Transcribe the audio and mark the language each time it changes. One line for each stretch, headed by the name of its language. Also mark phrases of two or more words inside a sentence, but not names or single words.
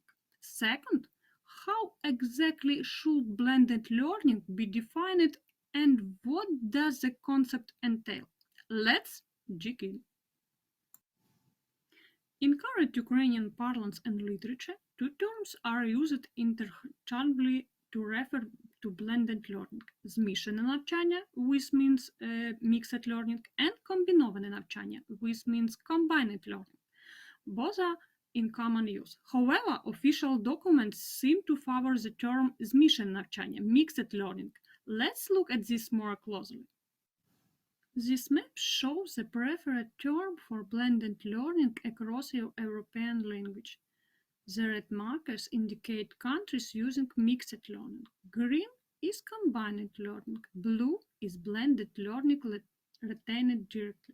English: Second, how exactly should blended learning be defined And what does the concept entail? Let's dig in. In current Ukrainian parlance and literature, two terms are used interchangeably to refer to blended learning:
Ukrainian: zmішане навчання,
English: which means mixed learning, and
Ukrainian: комбіноване навчання,
English: which means combined learning. Both are in common use. However, official documents seem to favor the term
Ukrainian: zmішане навчання,
English: mixed learning. Let's look at this more closely. This map shows the preferred term for blended learning across European language. The red markers indicate countries using mixed learning. Green is combined learning. Blue is blended learning retained directly.